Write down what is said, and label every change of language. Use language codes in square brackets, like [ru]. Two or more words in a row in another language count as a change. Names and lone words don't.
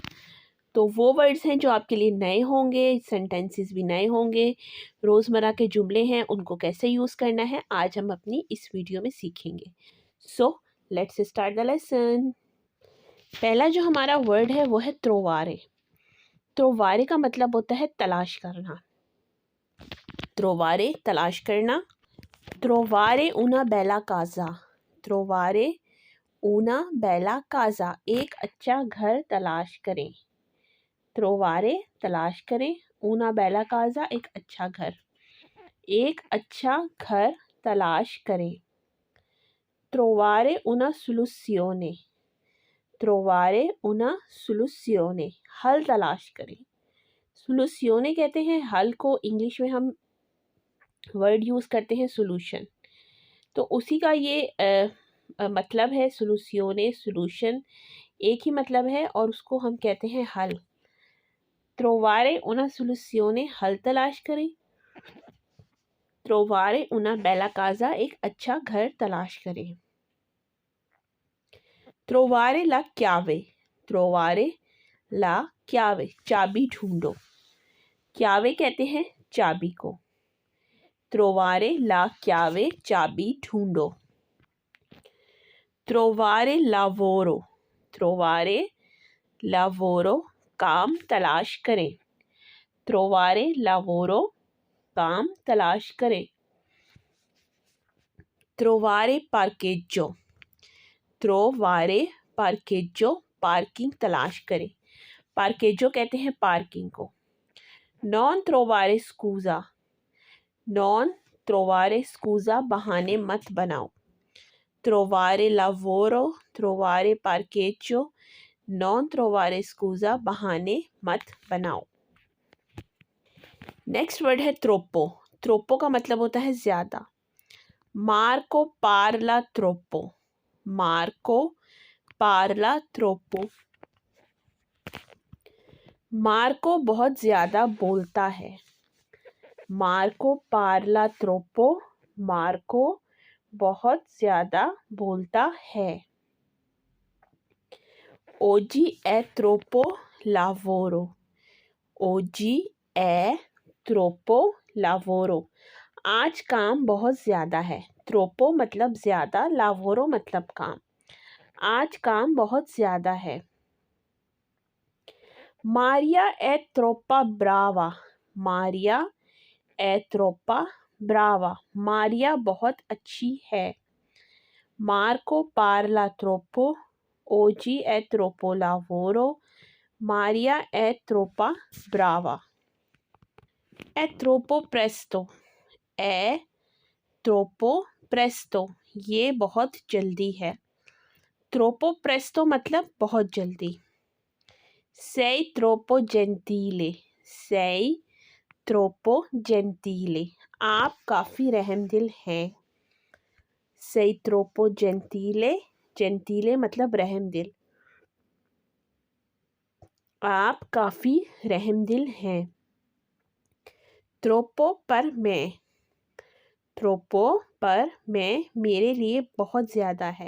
[hi] तो वो वर्ड्स हैं जो आपके लिए नए होंगे, सेंटेंसेस भी नए होंगे, रोज़मर्रा के जुमले हैं उनको कैसे यूज़ करना है आज हम अपनी इस वीडियो में सीखेंगे। [en] So let's start the lesson. [hi] पहला जो हमारा वर्ड है वो है त्रोवारे। त्रोवारे का मतलब होता है तलाश करना। त्रोवारे तलाश करना। [it] त्रोवारे una bella casa। त्रोवारे una bella casa, [hi] एक अच्छा घर तलाश करें। त्रोवारे तलाश करें, [it] una bella casa, [hi] एक अच्छा घर। एक अच्छा घर तलाश करें। [it] trovare una soluzione। trovare una soluzione, [hi] हल तलाश करें। soluzione कहते हैं हल को, इंग्लिश में हम वर्ड यूज़ करते हैं सोल्यूशन, तो उसी का ये मतलब है। soluzione, solution एक ही मतलब है और उसको हम कहते हैं हल। [it] trovare una soluzione, [hi] हल तलाश करें। [it] trovare una bella casa, [hi] एक अच्छा घर तलाश करें। [it] trovare la chiave। trovare la chiave, [hi] चाबी ढूंढो। chiave कहते हैं चाबी को। [it] trovare la chiave, [hi] चाबी ढूंढो। [it] trovare lavoro। trovare lavoro, [hi] काम तलाश करें। [it] trovare lavoro, [hi] काम तलाश करें। [it] trovare parcheggio। trovare parcheggio, [hi] पार्किंग तलाश करें। parcheggio कहते हैं पार्किंग को। [it] non trovare scusa। non trovare scusa, [hi] बहाने मत बनाओ। [it] trovare lavoro, trovare parcheggio, non trovare scusa, [hi] बहाने मत बनाओ। नेक्स्ट वर्ड है troppo। troppo का मतलब होता है ज़्यादा। [it] Marco parla troppo। Marco parla troppo, [hi] मार्को बहुत ज़्यादा बोलता है। [it] मार्को parla troppo, [hi] मार्को बहुत ज़्यादा बोलता है। [it] oggi è troppo lavoro। oggi è troppo lavoro, [hi] आज काम बहुत ज़्यादा है। troppo मतलब ज़्यादा, lavoro मतलब काम। आज काम बहुत ज़्यादा है। [it] Maria è troppo brava। Maria è troppo brava, [hi] मारिया बहुत अच्छी है। [it] Marco parla troppo, oggi è troppo lavoro, Maria è troppo brava। È troppo presto। è troppo presto, [hi] ये बहुत जल्दी है। [it] troppo presto [hi] मतलब बहुत जल्दी। [it] sei troppo gentile। sei troppo gentile, [hi] आप काफ़ी रहमदिल हैं। [it] sei troppo gentile, [hi] gentile मतलब रहमदिल, आप काफ़ी रहमदिल हैं। [it] troppo per me. troppo per me, [hi] मेरे लिए बहुत ज़्यादा है।